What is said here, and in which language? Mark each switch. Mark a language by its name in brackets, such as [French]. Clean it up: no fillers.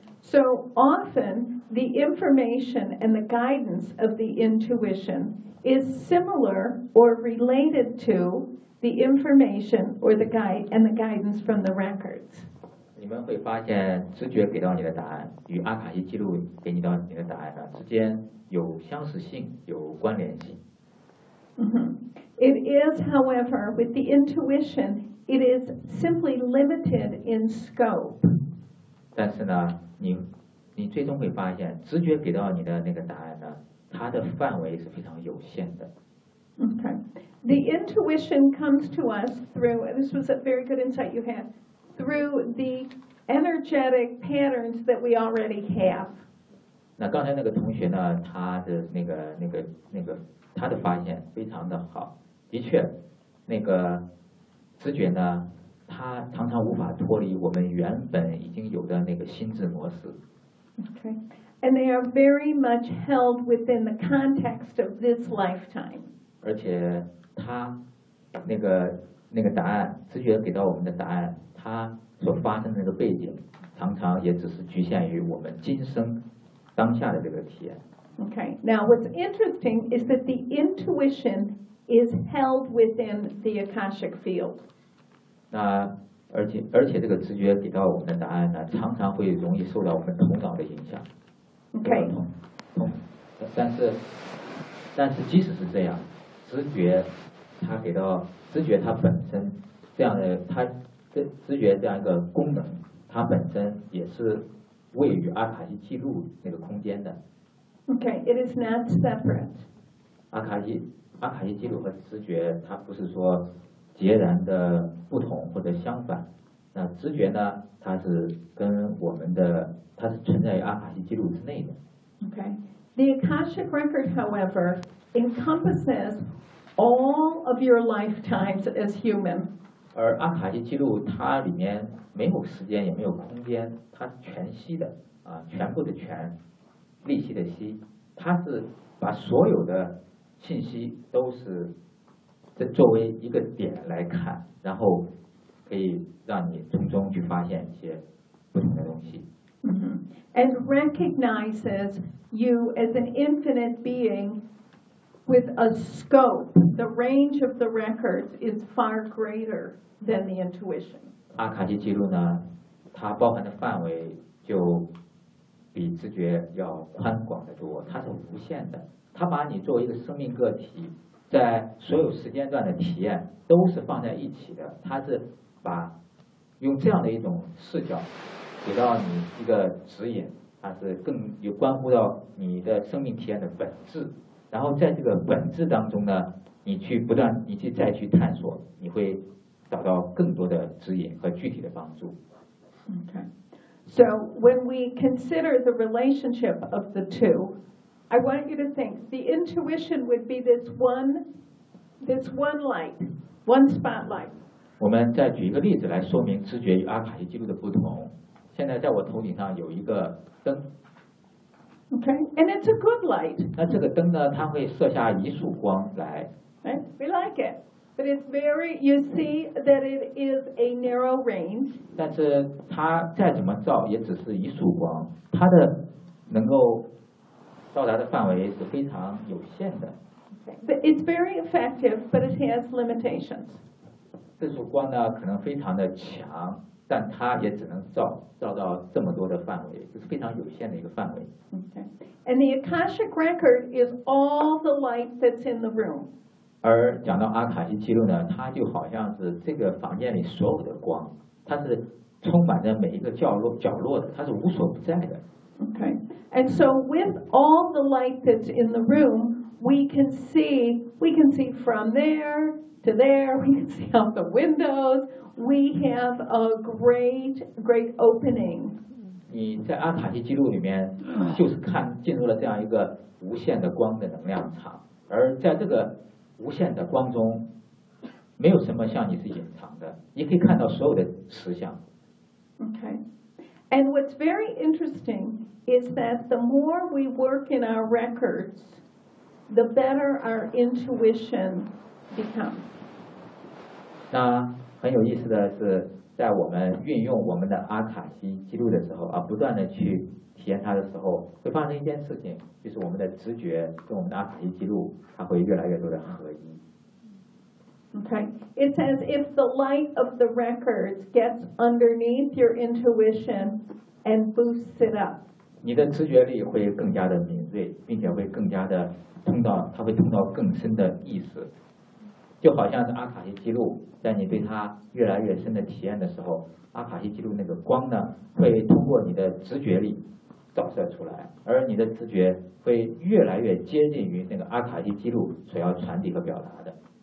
[English] So often, the information and the guidance of the intuition is similar or related to the information or the guide and the guidance from the records. [Chinese] 你们会发现，直觉给到你的答案与阿卡西记录给你到你的答案呢之间有相似性，有关联性。 [English] It is, however, with the intuition, it is simply limited in scope. [Chinese] 但是呢，你最终会发现，直觉给到你的那个答案呢，它的范围是非常有限的。 [English] Okay. The intuition comes to us through, and this was a very good insight you had, through the energetic patterns that we already have. [Chinese] 那刚才那个同学呢，他的那个他的发现非常的好，的确，那个直觉呢，它常常无法脱离我们原本已经有的那个心智模式。 [English] Okay, and they are very much held within the context of this lifetime. [Chinese] 而且它那个答案，直觉给到我们的答案，它所发生的那个背景，常常也只是局限于我们今生当下的这个体验。 [English] Okay, now what's interesting is that the intuition is held within the Akashic field. [Chinese] 那而且这个直觉给到我们的答案呢，常常会容易受到我们头脑的影响。 [English] Okay. [Chinese] 但是即使是这样，直觉这样一个功能，它本身也是位于阿卡西记录那个空间的。 [English] Okay, it is not separate. [Chinese] 阿卡西记录和直觉，它不是说截然的不同或者相反。那直觉呢，它是跟我们的，它是存在于阿卡西记录之内的。 [English] Okay, the Akashic record, however, encompasses all of your lifetimes as human. [Chinese] 而阿卡西记录它里面没有时间也没有空间，它是全息的啊，全部的全。利息的息，它是把所有的信息都是作为一个点来看，然后可以让你从中去发现一些不同的东西。 [English] And recognizes you as an infinite being with a scope. The range of the records is far greater than the intuition. [Chinese] 阿卡西记录呢，它包含的范围就比直觉要宽广的多，它是无限的，它把你作为一个生命个体，在所有时间段的体验都是放在一起的，它是把用这样的一种视角给到你一个指引，它是更有关乎到你的生命体验的本质，然后在这个本质当中呢，你去探索，你会找到更多的指引和具体的帮助。 [English] Okay. So when we consider the relationship of the two, I want you to think the intuition would be this one light, one spotlight. [Chinese] 我们再举一个例子来说明直觉与阿卡西记录的不同。现在在我头顶上有一个灯。 [English] Okay, and it's a good light. [Chinese] 那这个灯呢，它会射下一束光来。 [English] Right, we like it. But it's very, you see that it is a narrow range. [Chinese] 但是它再怎么照也只是一束光，它的能够到达的范围是非常有限的。 [English] But it's very effective, but it has limitations. [Chinese] 这束光呢可能非常的强，但它也只能照到这么多的范围，就是非常有限的一个范围。 [English] Okay. And the Akashic record is all the light that's in the room. [Chinese] 而讲到阿卡西记录呢，它就好像是这个房间里所有的光，它是充满着每一个角落的，它是无所不在的。 [English] Okay, and so with all the light that's in the room, we can see from there to there, we can see out the windows, we have a great, great opening. [Chinese] 你在阿卡西记录里面，就是看进入了这样一个无限的光的能量场，而在这个无限的光中，没有什么像你是隐藏的，你可以看到所有的实相。 [English] Okay, and what's very interesting is that the more we work in our records, the better our intuition becomes. [Chinese] 那很有意思的是，在我们运用我们的阿卡西记录的时候啊，不断的去体验它的时候，会发生一件事情，就是我们的直觉跟我们的阿卡西记录，它会越来越多的合一。 [English] Okay, it's as if the light of the records gets underneath your intuition and boosts it up. [Chinese] 你的直觉力会更加的敏锐，并且会更加的通到，它会通到更深的意识。就好像是阿卡西记录，在你对它越来越深的体验的时候，阿卡西记录那个光呢，会通过你的直觉力照射出来，而你的直觉会越来越接近于那个阿卡西记录所要传递和表达的。